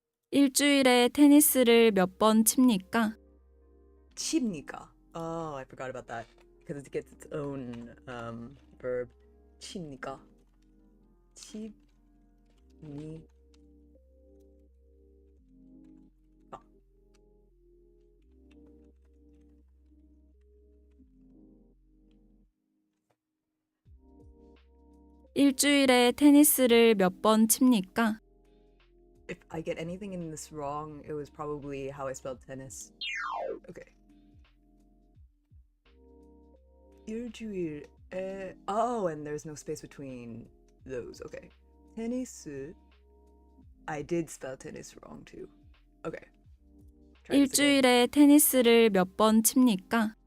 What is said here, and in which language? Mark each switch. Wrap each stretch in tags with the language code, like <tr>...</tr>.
<ko>일주일에 테니스를 몇 번 칩니까? 칩니까?</ko> <en>Oh, I forgot about that because it gets its own verb.</en> <ko>칩니까? 칩. 니. 일주일에 테니스를 몇 번 칩니까?</ko> <en>If I get anything in this wrong, it was probably how I spelled tennis. Okay.</en> <ko>일주일에.</ko> <en>Oh, and there's no space between those. Okay. 테니스. I did spell tennis wrong too. Okay. Try this again.</en> <ko>일주일에 테니스를 몇 번 칩니까?</ko>